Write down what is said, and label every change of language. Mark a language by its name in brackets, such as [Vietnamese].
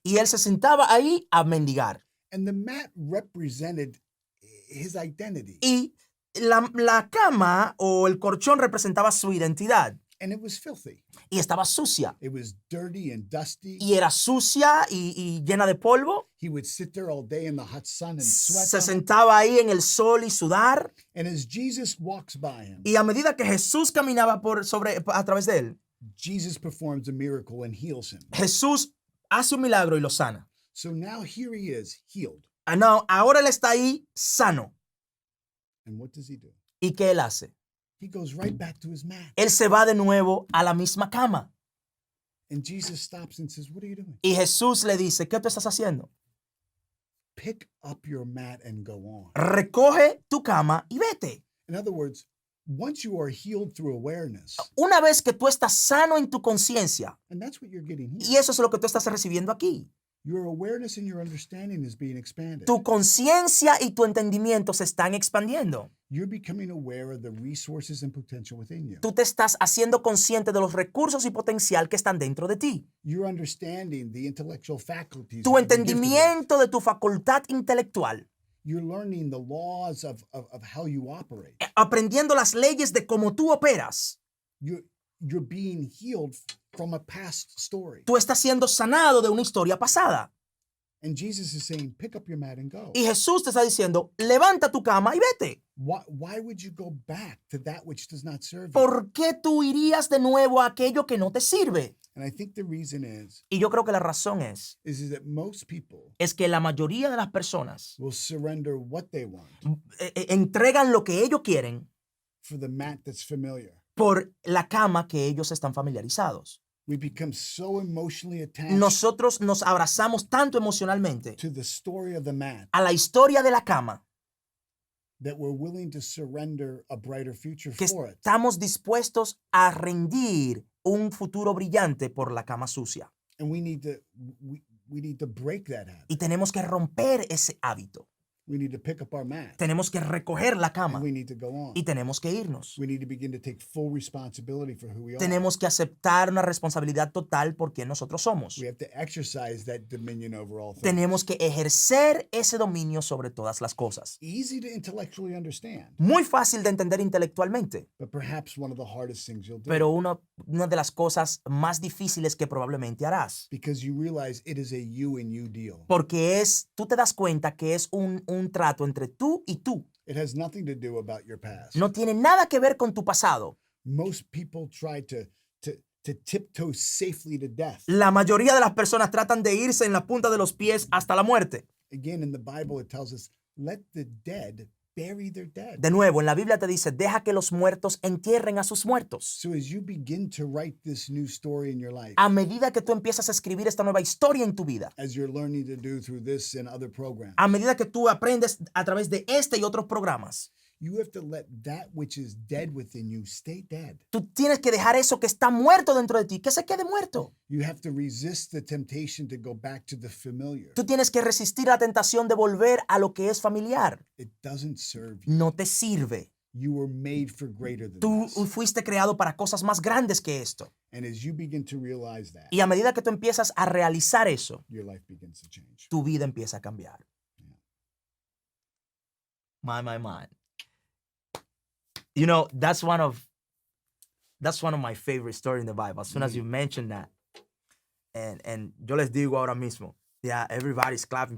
[Spanish] y él se sentaba ahí a mendigar. [English] And the mat represented his identity. [Spanish] Y la cama o el colchón representaba su identidad. [English] And it was filthy. [Spanish] Y estaba sucia. [English] It was dirty and dusty. [Spanish] Y era sucia y llena de polvo. [English] He would sit there all day in the hot sun and [Spanish] Se [English] sweat. on it. [Spanish] sentaba ahí en el sol y sudar. [English] And as Jesus walks by him, [Spanish] Y a medida que Jesús caminaba a través de él, [English] Jesus performs a miracle and heals him. [Spanish] Jesús hace un milagro y lo sana. [English] So now here he is, healed. [Spanish] No, ahora él está ahí sano. [English] And what does he do? [Spanish] ¿Y qué él hace? [English] He goes right back to his mat. [Spanish] Él se va de nuevo a la misma cama. [English] And Jesus stops and says, "What are you doing? [Spanish] Y Jesús le dice, ¿qué tú estás haciendo? [English] Pick up your mat and go on." [Spanish] Recoge tu cama y vete. [English] In other words, once you are healed through awareness, [Spanish] Una vez que tú estás sano en tu conciencia, [English] and that's what you're getting here, [Spanish] y eso es lo que tú estás recibiendo aquí, [English] your awareness and your understanding is being expanded. [Spanish] tu conciencia y tu entendimiento se están expandiendo. [English] You're becoming aware of the resources and potential within you. [Spanish] Tú te estás haciendo consciente de los recursos y potencial que están dentro de ti. [English] You're understanding the intellectual faculties. [Spanish] Tu [English] that you're gifted with. [Spanish] entendimiento de tu facultad intelectual. [English] You're learning the laws of how you operate. [Spanish] Aprendiendo las leyes de cómo tú operas. [English] You're being healed from a past story. [Spanish] Tú estás siendo sanado de una historia pasada. [English] And Jesus is saying, pick up your mat and go. [Spanish] Y Jesús te está diciendo, levanta tu cama y vete. [English] Why would you go back to that which does not serve you? [Spanish] ¿Por qué tú irías de nuevo a aquello que no te sirve? [English] And I think the reason [Spanish] Y yo creo que la razón es [English] that most people [Spanish] que la mayoría de las personas [English] will surrender what they want [Spanish] entregan lo que ellos quieren [English] for the mat that's familiar. [Spanish] por la cama que ellos están familiarizados. [English] We become so emotionally attached [Spanish] Nosotros nos abrazamos tanto emocionalmente [English] to the story of the mat [Spanish] a la historia de la cama [English] that we're willing to surrender a brighter future [Spanish] que [English] for it. [Spanish] estamos dispuestos a rendir un futuro brillante por la cama sucia. [English] And we need to break that habit. [Spanish] Y tenemos que romper ese hábito. [English] We need to pick up our mat. [Spanish] tenemos que recoger la cama [English] And we need to go on. [Spanish] y tenemos que irnos. [English] We need to begin to take full responsibility for who we are. [Spanish] Tenemos que aceptar una responsabilidad total por quien nosotros somos. [English] We have to exercise that dominion over all things. [Spanish] Tenemos que ejercer ese dominio sobre todas las cosas. [English] Easy to intellectually understand, [Spanish] Muy fácil de entender intelectualmente, [English] but perhaps one of the hardest things you'll do. [Spanish] pero una de las cosas más difíciles que probablemente harás. [English] Because you realize it is a you and you deal. [Spanish] Porque tú te das cuenta que es un trato entre tú y tú. [English] It has nothing to do about your past. [Spanish] No tiene nada que ver con tu pasado. [English] Most people try to tiptoe safely to death. [Spanish] La mayoría de las personas tratan de irse en la punta de los pies hasta la muerte. [English] Again, in the Bible, it tells us, let the dead bury their dead. [Spanish] De nuevo, en la Biblia te dice, deja que los muertos entierren a sus muertos. [English] So as you begin to write this new story in your life, [Spanish] A medida que tú empiezas a escribir esta nueva historia en tu vida, [English] as you're learning to do through this and other programs, [Spanish] a medida que tú aprendes a través de este y otros programas, [English] you have to let that which is dead within you stay dead. [Spanish] tú tienes que dejar eso que está muerto dentro de ti, que se quede muerto. [English] You have to resist the temptation to go back to the familiar. [Spanish] Tú tienes que resistir la tentación de volver a lo que es familiar. [English] It doesn't serve you. [Spanish] No te sirve. [English] You were made for greater than [Spanish] Tú [English] this. [Spanish] fuiste creado para cosas más grandes que esto. [English] And as you begin to realize that, [Spanish] Y a medida que tú empiezas a realizar eso, [English] your life begins to change. [Spanish] tu vida empieza a cambiar. [English] My. You know, that's one of my favorite stories in the Bible. As soon as you mention that, and [Spanish] yo les digo ahora mismo, [English] yeah, everybody's clapping.